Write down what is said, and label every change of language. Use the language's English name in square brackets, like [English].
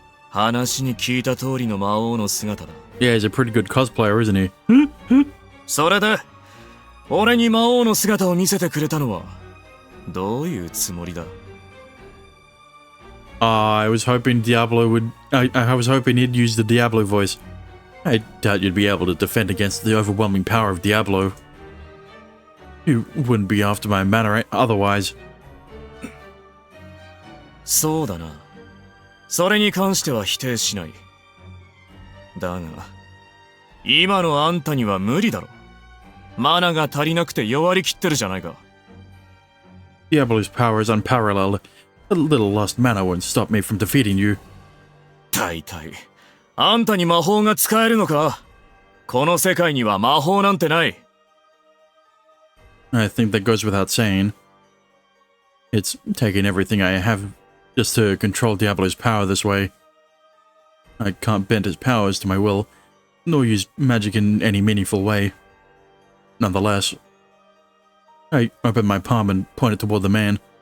[Japanese] 話に聞いた通りの魔王の姿だ。 [English] Yeah, he's a pretty good cosplayer, isn't he? [Japanese] それで、俺に魔王の姿を見せてくれたのはどういうつもりだ？ [English] I was hoping Diablo would... I was hoping he'd use the Diablo voice. I doubt you'd be able to defend against the overwhelming power of Diablo. You wouldn't be after my mana otherwise. [Japanese] そうだな。それに関しては否定しない。だが、今のあんたには無理だろ。マナが足りなくて弱りきってるじゃないか。 [English] Diablo's power is unparalleled. A little lost mana won't stop me from defeating you. [Japanese] 大体、あんたに魔法が使えるのか？この世界には魔法なんてない。 [English] I think that goes without saying. It's taking everything I have just to control Diablo's power this way. I can't bend his powers to my will, nor use magic in any meaningful way. Nonetheless, I open my palm and point it toward the man.